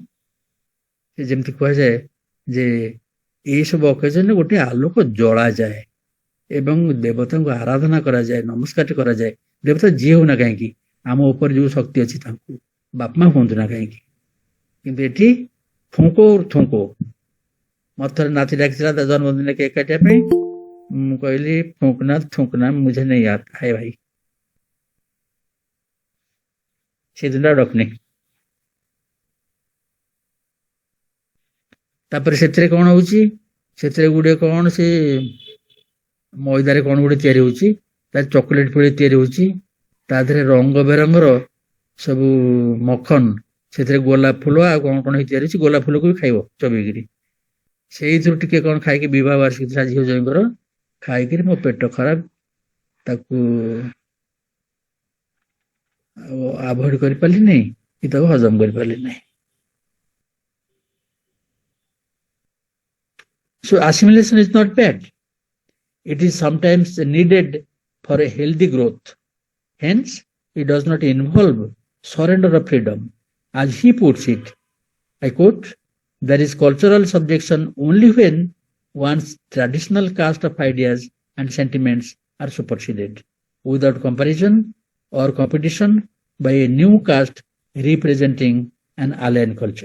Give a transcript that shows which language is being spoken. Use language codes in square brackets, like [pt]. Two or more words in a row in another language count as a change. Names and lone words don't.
[or] ସେ ଯେମିତି କୁହାଯାଏ ଯେ ଏଇ ସବୁ ଅକେଜନରେ ଗୋଟେ ଆଲୋକ ଜଳାଯାଏ ଏବଂ ଦେବତାଙ୍କୁ ଆରାଧନା କରାଯାଏ, ନମସ୍କାର କରାଯାଏ। ଦେବତା ଯିଏ ହଉନା କାହିଁକି, ଆମ ଉପରେ ଯୋଉ ଶକ୍ତି ଅଛି ତାଙ୍କୁ, ବାପା ମା ହୁଅନ୍ତୁ ନା କାହିଁକି, କିନ୍ତୁ ଏଠି ଫୁଙ୍କ ଥୁଙ୍କ। ମତେ ଥରେ ନାତି ଡାକିଥିଲା ତା ଜନ୍ମଦିନ କେକ୍ କାଟିବା ପାଇଁ, ମୁଁ କହିଲି ଫୁଙ୍କନା ଥୁଙ୍କନା [hi] मुझे नहीं आता है [or] ଭାଇ, ସେଦିନ ଡକନି। ତାପରେ ସେଥିରେ କଣ ହଉଛି, ସେଥିରେ ଗୋଟେ କଣ ସେ ମଇଦାରେ କଣ ଗୋଟେ ତିଆରି ହଉଛି, ତା ଚକୋଲେଟ ଭଳି ତିଆରି ହଉଛି, ତା ଦେହରେ ରଙ୍ଗ ବେରଙ୍ଗର ସବୁ ମଖନ, ସେଥିରେ ଗୋଲାପ ଫୁଲ ଆଉ କଣ କଣ ତିଆରି ହଉଛି, ଗୋଲାପ ଫୁଲକୁ ବି ଖାଇବ ଚୋବେଇକିରି। ସେଇଥିରୁ ଟିକେ କଣ ଖାଇକି ବିବାହ ବାର୍ଷିକୀ ଥିଲା ଝିଅ ଜ୍ୱାଇଁଙ୍କର, ଖାଇକିରି ମୋ ପେଟ ଖରାପ, ତାକୁ ଆଭଏଡ କରିପାରିଲି ନାହିଁ କି ତାକୁ ହଜମ କରିପାରିଲି ନାହିଁ। [en] So assimilation is not bad. It is sometimes needed for a healthy growth. Hence, it does not involve surrender of freedom. As he puts it, I quote, there is cultural subjection only when one's traditional caste of ideas and sentiments are superseded, without comparison or competition by a new caste representing an alien culture.